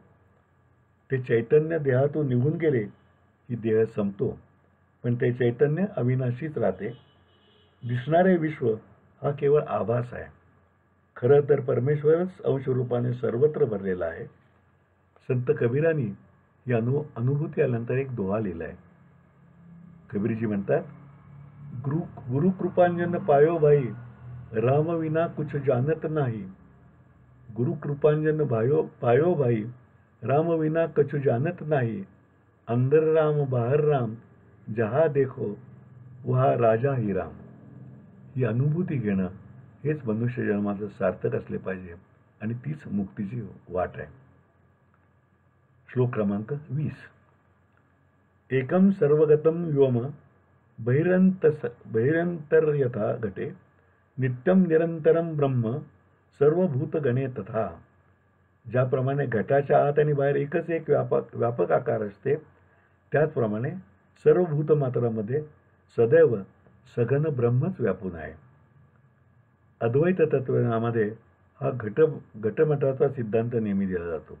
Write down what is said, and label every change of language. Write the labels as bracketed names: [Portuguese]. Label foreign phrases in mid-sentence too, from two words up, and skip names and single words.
[Marathi] ते चैतन्य देहातून निघून गेले की देह संपतो, पण ते चैतन्य अविनाशीच राहते. दिसणारे विश्व हा केवळ आभास आहे. खरं तर परमेश्वरच अंशरूपाने सर्वत्र भरलेला आहे. संत कबीरांनी ही अनुभूती आल्यानंतर एक दोहा लिहिला आहे. कबीरजी म्हणतात, [Hindi] गुरु कृपांजन पायो भाई, राम विना कुछ जानत नाही. गुरु कृपांजन पायो भाई, राम विना कुछ जानत नाही. अंदर राम बाहर राम, जहा देखो वहा राजा ही राम. [Marathi] ही अनुभूती घेणं हेच मनुष्य जन्माचं सार्थक असले पाहिजे आणि तीच मुक्तीची वाट आहे. श्लोक क्रमांक 20. [Sanskrit] एकम सर्वगतम व्योम बहिरंतर्यथा घटे, नित्यम निरंतरम ब्रह्म सर्वभूतगणे तथा. [Marathi] ज्याप्रमाणे घटाच्या आत आणि बाहेर एकच एक व्यापक आकार असते, त्याचप्रमाणे सर्व भूतमात्रामध्ये सदैव सघन ब्रह्मच व्यापून आहे. अद्वैत तत्त्वज्ञानामध्ये हा घटमटाचा सिद्धांत नेहमी दिला जातो.